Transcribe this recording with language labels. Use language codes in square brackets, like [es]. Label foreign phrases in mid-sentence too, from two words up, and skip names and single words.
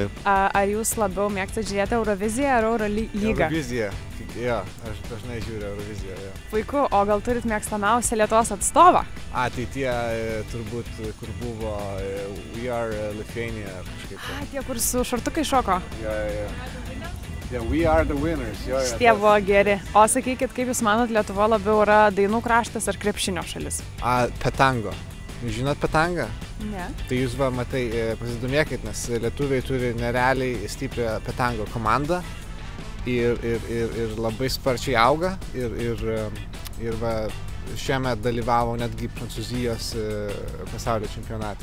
[lt] Ar jūs labiau mėgstate žiūrėti Euroviziją ar Eurolygą? Euroviziją. Jo, aš dažnai žiūriu Euroviziją, jo. Puiku, o gal turit mėgstamiausią Lietuvos atstovą? Tai tie turbūt, kur buvo We Are Lithuania kažkaip. Tie, kur su šortukai šoko? Jo. [en] Yeah, we are the winners. [lt] Šitie buvo geri. O sakykit, kaip jūs manot, Lietuva labiau yra dainų kraštas ar krepšinio šalis? Petango. Jūs žinot petangą? Ne. Tai jūs matai, pasidomėkit, nes lietuviai turi nerealiai stiprią petango komandą ir labai sparčiai auga ir šiemet dalyvavo netgi Prancūzijos pasaulio čempionate.